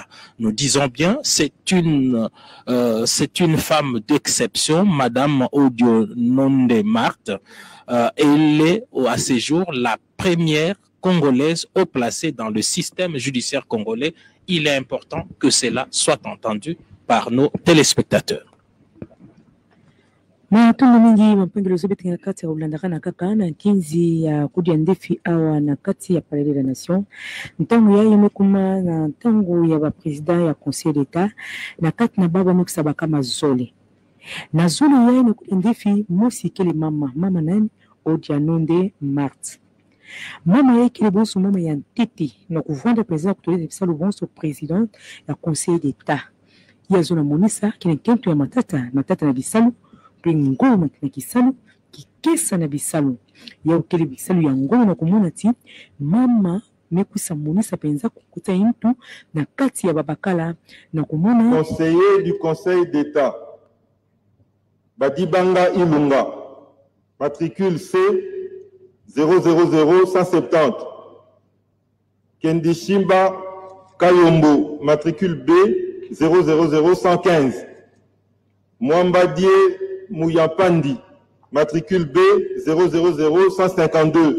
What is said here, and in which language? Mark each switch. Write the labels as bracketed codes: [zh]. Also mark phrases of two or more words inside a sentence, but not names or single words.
[fr] Nous disons bien, c'est une femme d'exception, Madame Odiononde Marthe. Elle est à ce jour la première congolaise haut placée dans le système judiciaire congolais. Il est important que cela soit entendu par nos téléspectateurs. [kg] Matundu mingi mapengelo zobetinga kati ya ulandaka na kaka na kinzi ya kudia ndefi awa na kati ya Palais de la Nation. Ntango ya yemekuma na ntango ya ba président ya Conseil d'État na kati na baba mekisa bakama zole. Na zole ya na kudia ndefi mosi kele mama nani Odiononde Marthe. Mama yake le bonso mama ya ntete na kuvanda président kutoleza bisalo bonso président ya Conseil d'État. Ya zona monisa kile kento ya matata na bisalo pe ngoma na kisalo kikesa na bisalo. Ya ukele bisalo ya ngoma na kumona ti mama mekusa monisa penza kukuta intu na kati ya babakala na kumona [fr] conseiller du Conseil d'État Badibanga Ilunga matricule C 000170. Kendishimba Kayombo, matricule B 000115. Mwambadie Mouyapandi, matricule B 000152.